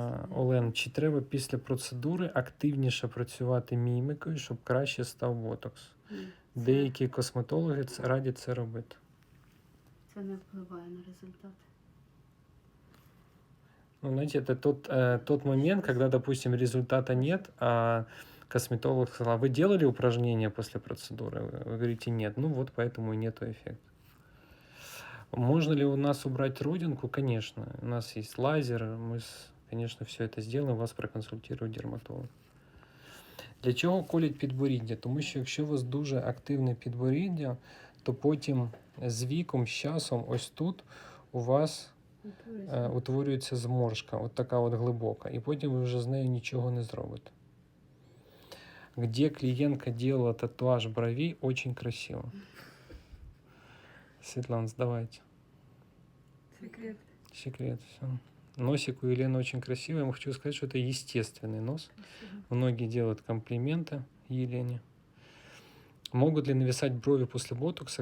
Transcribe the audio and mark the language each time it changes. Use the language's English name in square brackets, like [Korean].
[Ukrainian] Олен, чи треба після процедури активніше працювати мімікою, щоб краще став ботокс? Деякі косметологи радять це робити. Це не впливає на результат. [Russian] Ну, знаете, это тот момент, когда, допустим, результата нет, а косметолог сказал: вы делали упражнения после процедуры? Вы говорите: нет. Ну вот поэтому и нету эффекта. Можно ли у нас убрать родинку? Конечно. У нас есть лазер, мы, конечно, все это сделаем, [Ukrainian] вас проконсультирує дерматолог. Для чого колють підборіддя? Тому що якщо у вас дуже активне підборіддя, то потім з віком, з часом, ось тут у вас утворюється зморшка, от така от глибока, і потім ви вже з нею нічого не зробите. [Russian] Где клиентка делала татуаж бровей, очень красиво. Светлана, сдавайте. Секрет. Секрет, все. Носик у Елены очень красивый. Я хочу сказать, что это естественный нос. Спасибо. Многие делают комплименты Елене. Могут ли нависать брови после ботокса?